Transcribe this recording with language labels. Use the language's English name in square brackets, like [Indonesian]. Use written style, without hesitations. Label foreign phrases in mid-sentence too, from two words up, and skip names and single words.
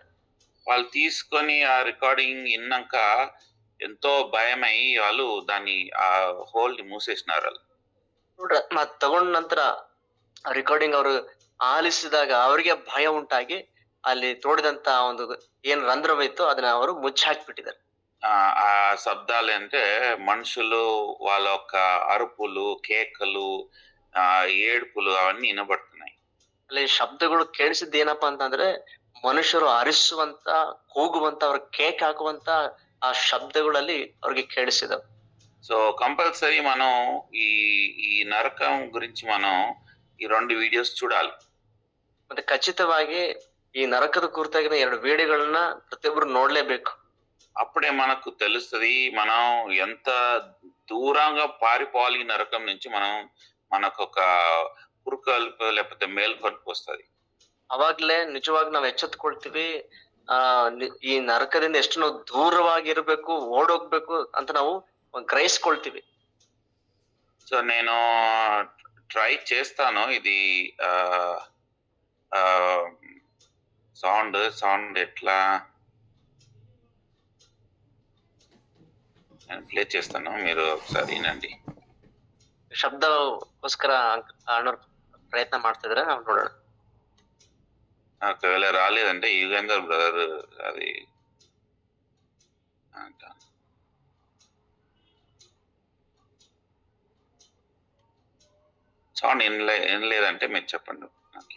[Telugu] వాళ్ళు తీసుకొని ఆ రికార్డింగ్ విన్నాక ఎంతో భయమై వాళ్ళు దాన్ని ఆ హోల్ ని మూసేసినారు. [Kannada] ನೋಡ್ರ, ಮತ್ ತಗೊಂಡ ನಂತರ ರೆಕಾರ್ಡಿಂಗ್ ಅವರು ಆಲಿಸಿದಾಗ ಅವರಿಗೆ ಭಯ ಉಂಟಾಗಿ ಅಲ್ಲಿ ತೋಡಿದಂತ ಒಂದು ಏನ್ ರಂಧ್ರವಿತ್ತು ಅದನ್ನ ಅವರು ಮುಚ್ಚಾಕ್ಬಿಟ್ಟಿದ್ದಾರೆ. [Telugu] ఆ శబ్దాలు అంటే మనుషులు వాళ్ళ యొక్క అరుపులు, కేకలు, ఏడుపులు అవన్నీ వినబడుతున్నాయి. [Kannada] ಅಲ್ಲಿ ಶಬ್ದಗಳು ಕೇಳಿಸಿದ್ದು ಏನಪ್ಪಾ ಅಂತಂದ್ರೆ, ಮನುಷ್ಯರು ಅರಿಸುವಂತ, ಕೂಗುವಂತ, ಅವ್ರ ಕೇಕ್ ಹಾಕುವಂತ ಆ ಶಬ್ದಗಳಲ್ಲಿ ಅವ್ರಿಗೆ ಕೇಳಿಸಿದವು. [English] So compulsory [Telugu] మనం ఈ నరకం గురించి మనం ఈ 2 వీడియోస్ చూడాలి. [Kannada] ಮತ್ತೆ ఖచ్చిತವಾಗಿ ಈ ನರಕದ ಕುರಿತಾಗಿನ 2 ವಿಡಿಯೋಗಳನ್ನ ಪ್ರತಿಯೊಬ್ಬರು ನೋಡ್ಲೇಬೇಕು. [Telugu] అప్పుడే మనకు తెలుస్తుంది మనం ఎంత దూరంగా పారిపోవాలి ఈ నరకం నుంచి. మనకు ఒక పురుకల్పు లేకపోతే మేల్కొల్పు వస్తుంది. [Kannada] ಅವಾಗ್ಲೇ ನಿಜವಾಗಿ ನಾವು ಎಚ್ಚೆತ್ಕೊಳ್ತೀವಿ. ಈ ನರಕದಿಂದ ಎಷ್ಟು ನಾವು ದೂರವಾಗಿರ್ಬೇಕು, ಓಡೋಗ್ಬೇಕು ಅಂತ ನಾವು ಗ್ರಹಿಸ್ಕೊಳ್ತೀವಿ. [Telugu] సో నేను ట్రై చేస్తాను. ఇది సౌండ్ ఎట్లా నేను ప్లే చేస్తాను, మీరు ఒకసారి వినండి. [Kannada] ಶಬ್ದಕ್ಕೋಸ್ಕರ ಅಣ್ಣವ್ರು ಪ್ರಯತ್ನ ಮಾಡ್ತಿದ್ರೆ ನಾವು ನೋಡೋಣ. [Telugu] ఒకవేళ రాలేదంటే యుగేందర్ బ్రదర్ అది అంట. సౌండ్ వినలేదంటే మీరు చెప్పండి. ఓకే.